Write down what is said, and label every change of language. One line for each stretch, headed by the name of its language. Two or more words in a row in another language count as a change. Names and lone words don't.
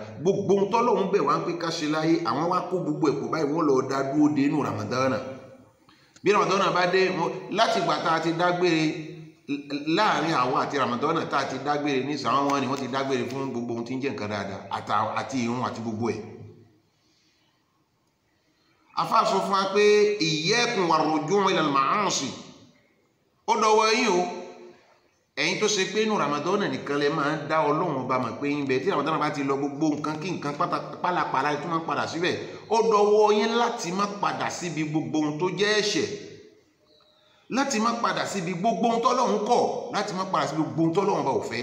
Yoruba: Gbogbo ohun tọ́lọ́run bẹ̀ wá ń pé ká ṣe láyé, àwọn wá kó gbogbo ẹ̀pọ̀ báyìí wọ́n lọ dá dúró dé inú Ramadan. Bí Ramadan bá dé, láti ìgbà tá a ti dágbére láàrin àwọn àti Ramadan tá a ti dágbére ní sàwọn wọn ni wọ́n ti dágbére fún gbogbo ohun tí ń jẹ́ nǹkan dáadáa àti ìrun àti gbogbo ẹ̀. Afá sọ fún wa pé
Arabic: إياكم والرجوع إلى المعاصي,
Yoruba: ó dọwọ́ yín o, ẹ̀yin tó ṣe pé inú Ramadan nìkan lẹ máa ń dá Ọlọ́run ọba mọ̀ pé ń bẹ. Tí Ramadan bá ti lọ, gbogbo nǹkan kí nǹkan pálapàla tó máa ń padà síbẹ̀. Ó dọwọ́ yín láti má padà síbi gbogbo ohun tó jẹ́ ẹ̀ṣẹ̀, láti má padà síbi gbogbo ohun tọ́lọ́run kọ̀, láti má padà síbi gbogbo ohun tọ́lọ́run bá ò fẹ́.